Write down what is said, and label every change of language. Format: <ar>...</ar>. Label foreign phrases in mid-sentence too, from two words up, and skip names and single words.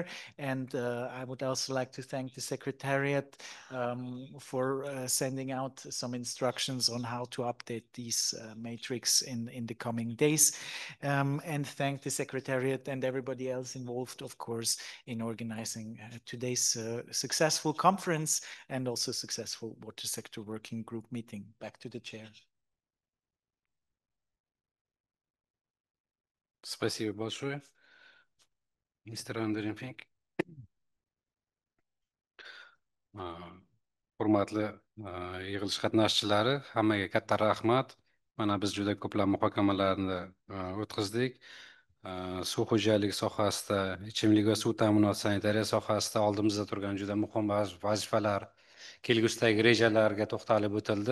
<en>And I would also like to thank the Secretariat for sending out some instructions on how to update these matrix in the coming days. And thank the Secretariat and everybody else involved, of course, in organizing today's successful conference and also successful water sector working group meeting. Back to the chair.</en> <ru>Спасибо большое, мистер Andren Fink.</ru> <uz>Hurmatli yig'ilish qatnashchilari, hammaga katta rahmat. Mana biz juda ko'plab muhokamalarni o'tkazdik. Suv xo'jaligi sohasida, ichimlik va suv ta'minoti, sanitariya sohasida oldimizda turgan juda muhim vazifalar, kelgusidagi rejalarga to'xtalib o'tildi.</uz>